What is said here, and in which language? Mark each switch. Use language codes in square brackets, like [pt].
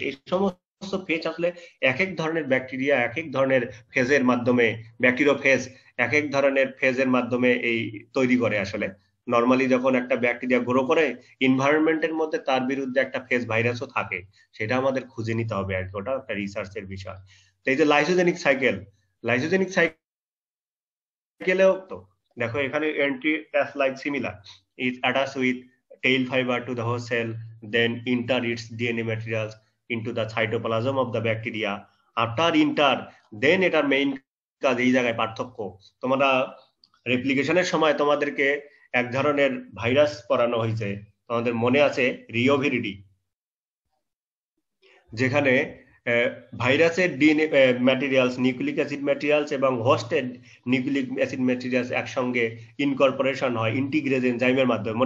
[bn] এই সমস্ত ফেজ আসলে এক এক ধরনের ব্যাকটেরিয়া এক এক ধরনের ফেজের মাধ্যমে, ব্যাকটেরিওফেজ এক এক ধরনের ফেজের মাধ্যমে এই তৈরি করে। আসলে নরমালি যখন একটা ব্যাকটেরিয়া গ্রো করে, এনভায়রনমেন্টের মধ্যে তার বিরুদ্ধে একটা ফেজ ভাইরাসও থাকে, সেটা আমাদের খুঁজে নিতে হবে আর কি, ওটা একটা রিসার্চের বিষয়। তো এই যে লাইসোজেনিক সাইকেল, লাইসোজেনিক সাইকেলেও তো দেখো এখানে anti as like similar [en] is attached with tail fiber to the host cell, then enter its DNA materials into the cytoplasm of the bacteria. After enter, then [bn] এটার মেইন কাজ, এই জায়গায় পার্থক্য। তোমরা রেপ্লিকেশনের সময় তোমাদেরকে এক ধরনের ভাইরাস পড়ানো হয়েছে, তোমাদের মনে আছে, রিওভিরিডি, যেখানে ভাইরাসের DNA materials, nucleic acid materials এবং হোস্টেড নিউক্লিক অ্যাসিড ম্যাটেরিয়ালস একসঙ্গে ইনকর্পোরেশন হয় ইন্টিগ্রেজ এনজাইমের মাধ্যমে।